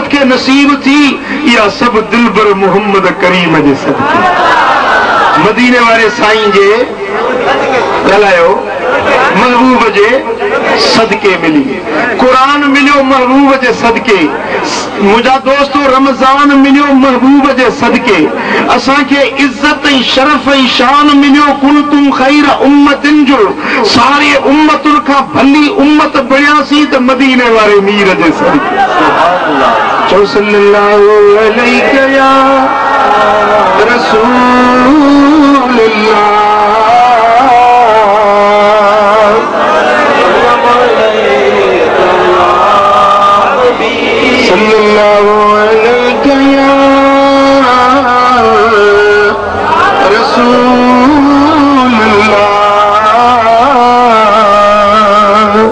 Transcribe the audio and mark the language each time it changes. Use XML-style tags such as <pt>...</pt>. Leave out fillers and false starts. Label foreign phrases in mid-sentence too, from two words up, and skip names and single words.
<sd>के नसीब थी, या सब दिलबर मोहम्मद करीम जे सदके, मदीने वाले साईं जे ॻाल्हायो महबूब जे सदके मिली, कुरान मिलियो महबूब जे सदके, मुंहिंजा दोस्तो रमज़ान मिलियो महबूब जे सदके, असांखे इज्जत ऐं शरफ़ ऐं शान मिलियो</sd> <ar>كنتم خير أمةٍ</ar> <sd>जो, सारी उम्मतुनि खां भली उम्मत बणियासीं त मदीने वारे मीर जे सदके।</sd> <ar>चओ صلى الله عليه يا رسول الله، صلى الله عليه يا رسول الله.</ar>